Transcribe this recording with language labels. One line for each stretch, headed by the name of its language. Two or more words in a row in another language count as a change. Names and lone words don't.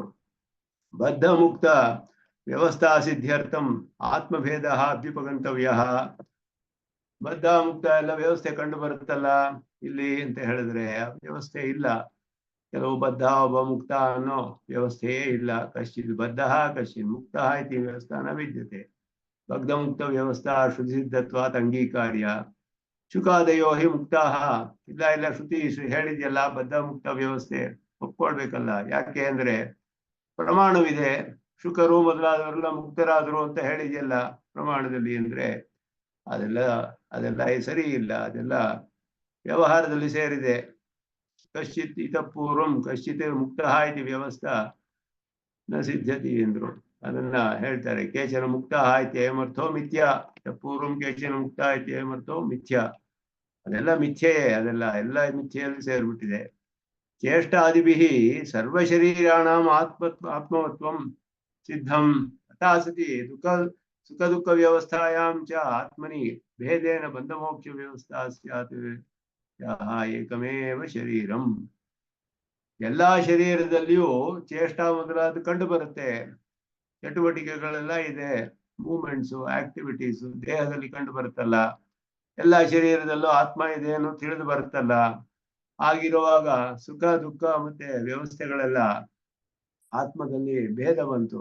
Sanskrit: ಬದ್ಧ ಮುಕ್ತ ವ್ಯವಸ್ಥಾ ಸಿದ್ಧ್ಯರ್ಥಂ ಆತ್ಮಭೇದ ಅಭ್ಯುಪಗಂತವ್ಯ.
Kannada: ಬದ್ಧ ಮುಕ್ತ ಎಲ್ಲ ವ್ಯವಸ್ಥೆ ಕಂಡು ಬರುತ್ತಲ್ಲ ಇಲ್ಲಿ ಅಂತ ಹೇಳಿದ್ರೆ ವ್ಯವಸ್ಥೆ ಇಲ್ಲ. ಕೆಲವು ಬದ್ಧ ಒಬ್ಬ ಮುಕ್ತ ಅನ್ನೋ ವ್ಯವಸ್ಥೆಯೇ ಇಲ್ಲ.
Sanskrit: ಕಶ್ಚಿತ್ ಬದ್ಧ ಕಶ್ಚಿತ್ ಮುಕ್ತ ಇತಿ ವ್ಯವಸ್ಥಾ ನ ವಿದ್ಯತೆ. ಬದ್ಧ ಮುಕ್ತ ವ್ಯವಸ್ಥಾ ಶ್ರುತಿ ಸಿದ್ಧತ್ವಾತ್ ಅಂಗೀಕಾರ್ಯ. ಶುಕಾದಯೋ ಹಿ ಮುಕ್ತಾ.
Kannada: ಇಲ್ಲ ಶ್ರುತಿ ಹೇಳಿದ್ಯಲ್ಲ ಬದ್ಧ ಮುಕ್ತ ವ್ಯವಸ್ಥೆ ಒಪ್ಕೊಳ್ಬೇಕಲ್ಲ. ಯಾಕೆ ಅಂದ್ರೆ ಪ್ರಮಾಣವಿದೆ. ಶುಕರು ಮೊದಲಾದವರೆಲ್ಲ ಮುಕ್ತರಾದರು ಅಂತ ಹೇಳಿದ್ಯಲ್ಲ ಪ್ರಮಾಣದಲ್ಲಿ. ಅಂದ್ರೆ ಅದೆಲ್ಲ ಸರಿ ಇಲ್ಲ. ಅದೆಲ್ಲ ವ್ಯವಹಾರದಲ್ಲಿ ಸೇರಿದೆ.
Sanskrit: ಕಶ್ಚಿತ್ ಇತ ಪೂರ್ವಂ ಕಶ್ಚಿತ್ ಮುಕ್ತ ಇತಿ ವ್ಯವಸ್ಥಾ ನ ಸಿದ್ಧತಿ ಎಂದ್ರು.
Kannada: ಅದನ್ನ ಹೇಳ್ತಾರೆ.
Sanskrit: ಕೇಚನ ಮುಕ್ತ ಇತ್ಯಯಮರ್ಥೋ ಮಿಥ್ಯ. ಪೂರ್ವಂ ಕೇಚನ ಮುಕ್ತ ಇತ್ಯಯಮರ್ಥೋ ಮಿಥ್ಯ.
Kannada: ಅದೆಲ್ಲ ಮಿಥ್ಯೆಯೇ. ಎಲ್ಲ ಮಿಥ್ಯೆಯಲ್ಲಿ ಸೇರ್ಬಿಟ್ಟಿದೆ.
Sanskrit: ಚೇಷ್ಟಾದಿಭಿಃ ಸರ್ವಶರೀರಾಣಾಂ ಆತ್ಮವತ್ವಂ ಸಿದ್ಧಂ ತಥಾ ಸತಿ ಸುಖ ದುಃಖ ವ್ಯವಸ್ಥಾಯಾಂ ಚ ಆತ್ಮನಿ ಭೇದೇನ ಬಂಧಮೋಕ್ಷ ವ್ಯವಸ್ಥಾ ಸ್ಯಾತ್ ಏಕಮೇವ ಶರೀರಂ.
Kannada: ಎಲ್ಲಾ ಶರೀರದಲ್ಲಿಯೂ ಚೇಷ್ಟಾ ಮೊದಲಾದ ಕಂಡು ಬರುತ್ತೆ. ಚಟುವಟಿಕೆಗಳೆಲ್ಲ ಇದೆ.
English: movements, activities
Kannada: ದೇಹದಲ್ಲಿ ಕಂಡು ಬರುತ್ತಲ್ಲ. ಎಲ್ಲಾ ಶರೀರದಲ್ಲೂ ಆತ್ಮ ಇದೆ ಅನ್ನೋ ತಿಳಿದು ಬರುತ್ತಲ್ಲ. ಆಗಿರುವಾಗ ಸುಖ ದುಃಖ ಮತ್ತೆ ವ್ಯವಸ್ಥೆಗಳೆಲ್ಲ ಆತ್ಮದಲ್ಲಿ ಭೇದ ಬಂತು.